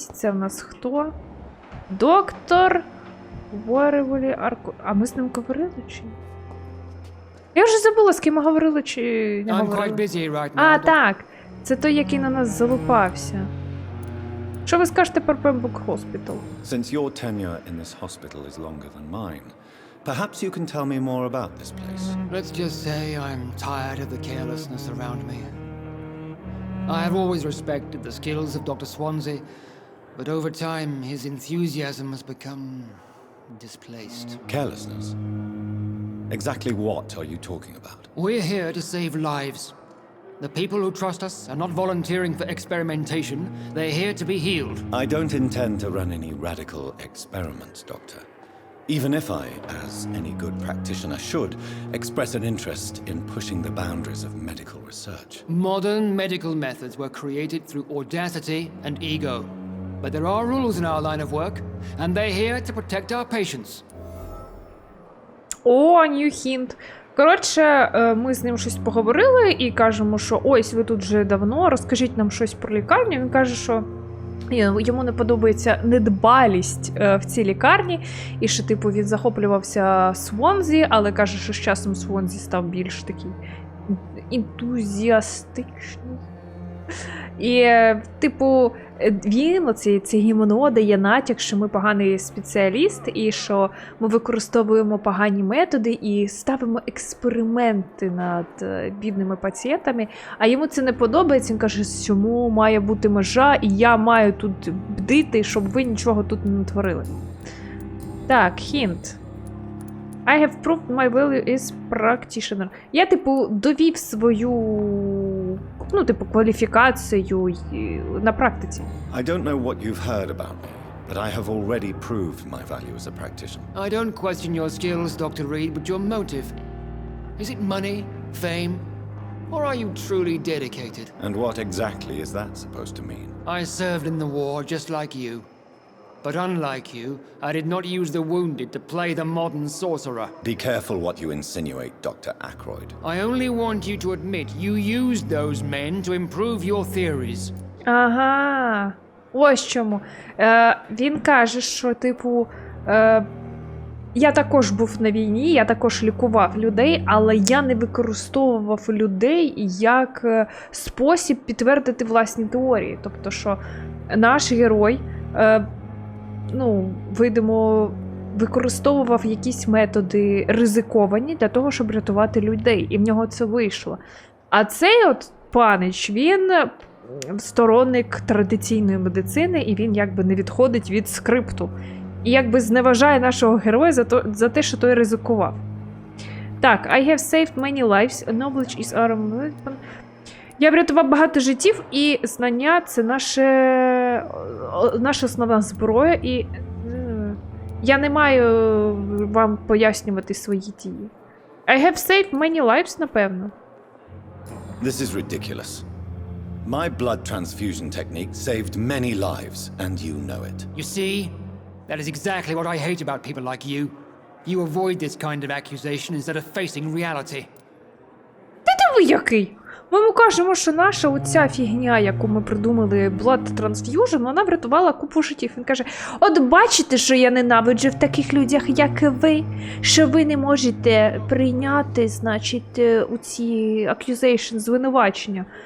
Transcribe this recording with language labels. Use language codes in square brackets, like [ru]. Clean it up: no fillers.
[uk] Це в нас хто? Доктор Вореволі Арку. А ми з ним говорили чи ні? Я вже забула, з ким ми говорили чи не говорили. А, так. Це той, який на нас залупався. Що ви скажете про Pembroke Hospital? [en] Since your tenure in this hospital is longer than mine, perhaps you can tell me more about this place. Let's just say I'm tired of the carelessness around me. I have always respected the skills of Dr. Swansea, but over time his enthusiasm has become displaced. Carelessness? Exactly what are you talking about? We're here to save lives. The people who trust us are not volunteering for experimentation. They're here to be healed. I don't intend to run any radical experiments, Doctor. Even if I, as any good practitioner should, express an interest in pushing the boundaries of medical research. Modern medical methods were created through audacity and ego. But there are rules in our line of work, and they're here to protect our patients. [uk] О, [en] new hint. [uk] Коротше, ми з ним щось поговорили і кажемо, що ось ви тут вже давно, розкажіть нам щось про лікарню. Він каже, що йому не подобається недбалість в цій лікарні, і що, типу, він захоплювався Свонзі, але каже, що з часом Свонзі став більш такий ентузіастичний. І, типу, він, це гімно, дає натяк, що ми поганий спеціаліст, і що ми використовуємо погані методи і ставимо експерименти над бідними пацієнтами, а йому це не подобається, він каже, що має бути межа, і я маю тут бдити, щоб ви нічого тут не натворили. Так, хінт. [en] I have proved my value as practitioner. [uk] Я, типу, довів свою, ну, типу, кваліфікацію на практиці. [en] I don't know what you've heard about me, but I have already proved my value as a practitioner. I don't question your skills, Dr. Reed, but your motive. Is it money, fame, or are you truly dedicated? And what exactly is that supposed to mean? I served in the war just like you. But unlike you, I did not use the wounded to play the modern sorcerer. Be careful what you insinuate, Dr. Ackroyd. I only want you to admit you used those men to improve your theories. [uk] Ага, ось чому. Він каже, що, типу, я також був на війні, я також лікував людей, але я не використовував людей як спосіб підтвердити власні теорії. Тобто, що наш герой, ну, видимо, використовував якісь методи ризиковані для того, щоб рятувати людей. І в нього це вийшло. А цей от панич, він сторонник традиційної медицини, і він якби не відходить від скрипту. І якби зневажає нашого героя за те, що той ризикував. Так, [en] I have saved many lives. Knowledge is our weapon. [uk] Я врятував багато життів, і знання – це наша основна зброя, і я не маю вам пояснювати свої дії. [en] I have saved many lives, [uk] напевно. [en] This is ridiculous. My blood transfusion technique saved many lives, and you know it. You see? That is exactly what I hate about people like you. You avoid this kind of accusation instead of facing reality. [uk] Ти диви який! Ми йому кажемо, що наша оця фігня, яку ми придумали, Blood Transfusion, вона врятувала купу життів. Він каже, от бачите, що я ненавиджу в таких людях, як ви, що ви не можете прийняти, значить, у ці accusation, звинувачення.